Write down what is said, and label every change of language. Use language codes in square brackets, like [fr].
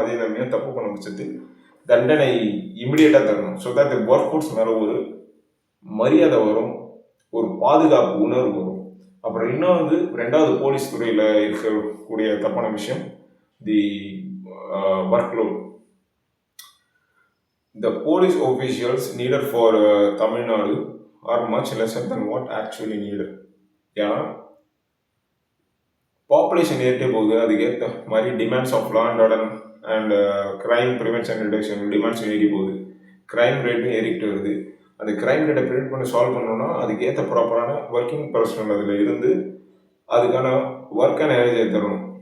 [ta] அதே சமயம் தப்பு பண்ண பட்சத்தில் தண்டனை இமிடியேட்டாக தரணும். ஸோ தட் இந்த ஒர்க் ஃபோர்ஸ் மேலே ஒரு மரியாதை வரும், ஒரு பாதுகாப்பு உணர்வு வரும். அப்புறம் இன்னும் வந்து 2வது போலீஸ் துறையில் இருக்கக்கூடிய தப்பான விஷயம், தி work load. [en] The police officials needed for Tamil Nadu are much lesser than what actually needed. [ta] ஏன்னா பாப்புலேஷன் ஏறிட்டே போகுது, அதுக்கேற்ற மாதிரி demands of law and order and crime prevention reduction demands ஏறி போகுது. கிரைம் ரேட்டும் ஏறிக்கிட்டு வருது. அந்த கிரைம் ரேட்டை ப்ரிவென்ட் பண்ணி சால்வ் பண்ணணும்னா அதுக்கேற்ற ப்ராப்பரான ஒர்க்கிங் பர்சனல் அதில் இருந்து அதுக்கான ஒர்க்கை நிறைய தரணும்.